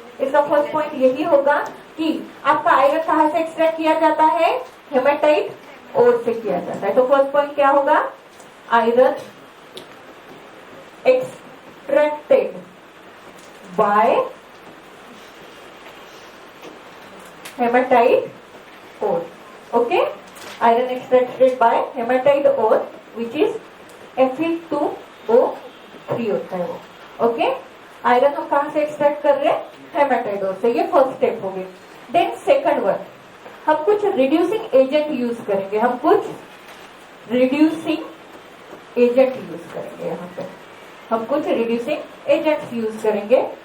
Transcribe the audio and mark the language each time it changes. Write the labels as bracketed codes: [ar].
[hi] इसका first point यही होगा कि आपका आयरन कहाँ से एक्सट्रैक्ट किया जाता है? हेमेटाइट ओर से किया जाता है। तो फर्स्ट पॉइंट क्या होगा? [en] Iron extracted by hematite ore. Okay, iron extracted by hematite ore which is Fe2O3 [hi] होता है वो। ओके, आयरन हम कहाँ से एक्सट्रैक्ट कर रहे हैं? हेमेटाइट ओर से। ये फर्स्ट स्टेप हो गई। देन सेकंड वन, हम कुछ रिड्यूसिंग एजेंट यूज करेंगे। हम कुछ रिड्यूसिंग एजेंट यूज करेंगे। यहाँ पे हम कुछ रिड्यूसिंग एजेंट्स यूज करेंगे।